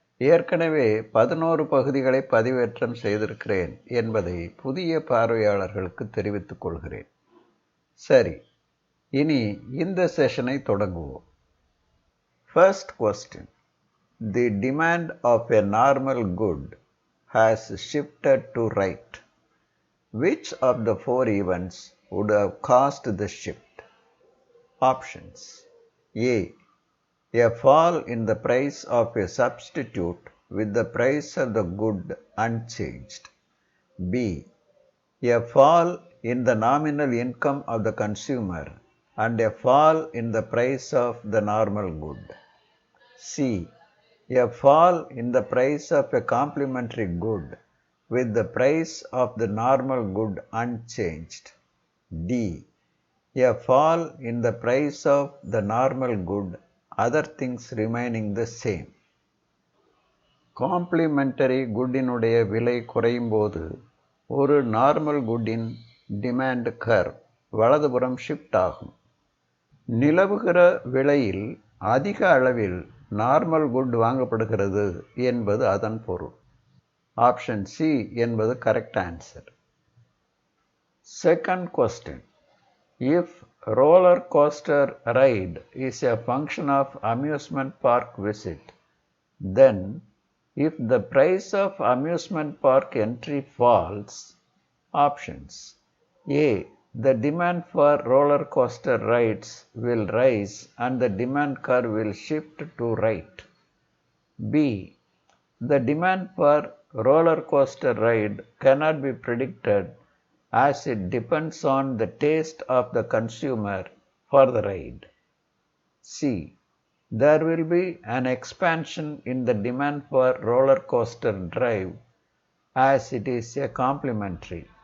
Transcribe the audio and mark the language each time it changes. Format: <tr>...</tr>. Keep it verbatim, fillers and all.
<ta>ஏற்கனவே பதினோரு பகுதிகளை பதிவேற்றம் செய்திருக்கிறேன் என்பதை புதிய பார்வையாளர்களுக்கு தெரிவித்துக் கொள்கிறேன். சரி, இனி இந்த செஷனை தொடங்குவோம்.</ta> <en>First question: the demand of a normal good has shifted to right. Which of the four events would have caused the shift? Options: A. A fall in the price of a substitute with the price of the good unchanged. B. A fall in the nominal income of the consumer and a fall in the price of the normal good. C. A fall in the price of a complementary good with the price of the normal good unchanged. D. A fall in the price of the normal good, other things remaining the same.</en> <ta>Complementary குட்டினுடைய விலை குறையும் போது ஒரு normal குட்டின் demand curve வலதுபுறம் shift ஆகும். நிலவுகிற விலையில் அதிக அளவில் நார்மல் குட் வாங்கப்படுகிறது என்பது அதன் பொருள். ஆப்ஷன் சி என்பது correct answer.</ta> <en>Second question: if roller coaster ride is a function of amusement park visit, then if the price of amusement park entry falls. Options: A. The demand for roller coaster rides will rise and the demand curve will shift to right. B. The demand for roller coaster ride cannot be predicted as it depends on the taste of the consumer for the ride. C. There will be an expansion in the demand for roller coaster drive as it is a complementary.</en>